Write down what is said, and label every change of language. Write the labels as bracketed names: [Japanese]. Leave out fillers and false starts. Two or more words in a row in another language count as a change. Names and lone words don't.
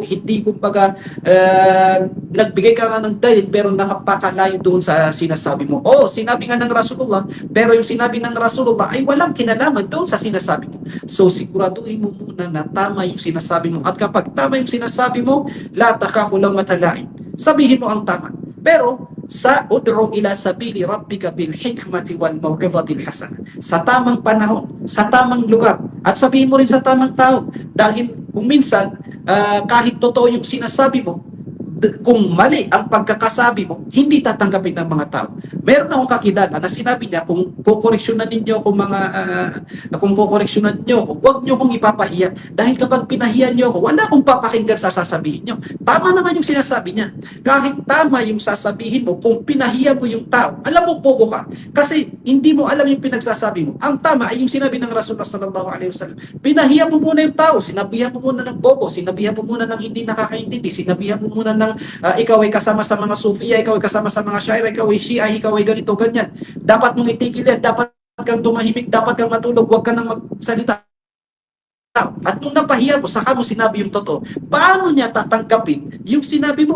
[Filipino] Hindi kumbaga nagbigay ka nga ng dalil pero nakapakalayo doon sa sinasabi mo. Oo, sinabi nga ng Rasulullah, pero yung sinabi ng Rasulullah ay walang kinalaman doon sa sinasabi mo. So siguraduhin mo muna na tama yung sinasabi mo. At kapag tama yung sinasabi mo, [Arabic] لا تخافوا لومة لائم. [Filipino] Sabihin mo ang tama. Pero sa [Arabic] ادع إلى سبيل ربك بالحكمة والموعظة الحسنة. [Filipino] Sa tamang panahon, sa tamang lugar, at sabihin mo rin sa tamang tao. Dahil kung minsan, kahit totoo yung sinasabi mo, kung mali ang pagkakasabi mo, hindi tatanggapin ng mga tao. Meron akong kakilala na sinabi niya, kung kukoreksyonan ninyo ako kung kukoreksyonan niyo ako, huwag niyo kong ipapahiya. Dahil kapag pinahiya niyo ako, wala akong papakinggan sa sasabihin niyo. Tama naman yung sinasabi niya. Kahit tama yung sasabihin mo, kung pinahiya mo yung tao, alam mo, bobo ka. Kasi hindi mo alam yung pinagsasabi mo. Ang tama ay yung sinabi ng Rasulullah [Arabic] صلى الله عليه وسلم. [Filipino] Pinahiya mo muna yung tao, sinabihan mo muna ng bobo, sinabihan mo muna ng hindi nakakaintindi, sinabihan mo muna ng ikaw ay kasama sa mga Sufiya, ikaw ay kasama sa mga Shaira, ikaw ay Shia, ikaw ay ganito, ganyan. Dapat mong itigil yan, dapat kang tumahimik, dapat kang matulog, huwag ka nang magsalita. At nung napahiya mo, saka mo sinabi yung totoo, paano niya tatanggapin yung sinabi mo?